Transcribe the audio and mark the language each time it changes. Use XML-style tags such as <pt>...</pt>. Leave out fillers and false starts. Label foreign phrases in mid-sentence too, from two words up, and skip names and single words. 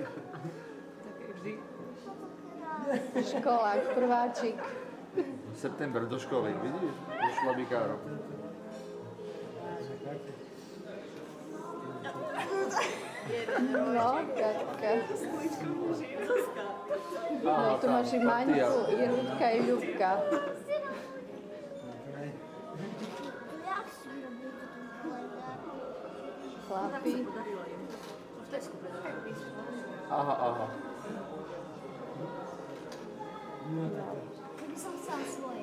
<sk>Školák, prváčik. September do školy, vidíš? Do šlabikárov. No, Katka. No, tu máš i Maňku, i Rúdka, i Ľubka. Jak si robiť kolega? Chlapi. Aha, aha. Keby som chcela svoje.</sk>